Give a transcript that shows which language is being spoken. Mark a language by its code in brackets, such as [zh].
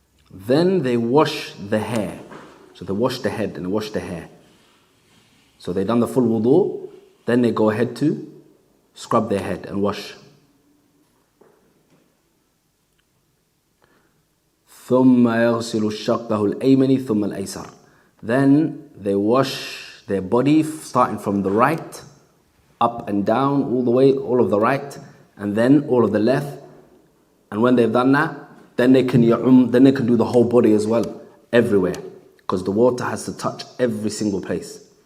[en] Then they wash the hair. So they wash the head and they wash the hair. So they done the full wudu, then they go ahead to scrub their head and wash. [ar] ثم يغسل شقه الأيمن ثم الأيسر. [en] Then they wash their body starting from the right, up and down, all the way, all of the right, and then all of the left. And when they've done that, then they can do the whole body as well, everywhere, because the water has to touch every single place.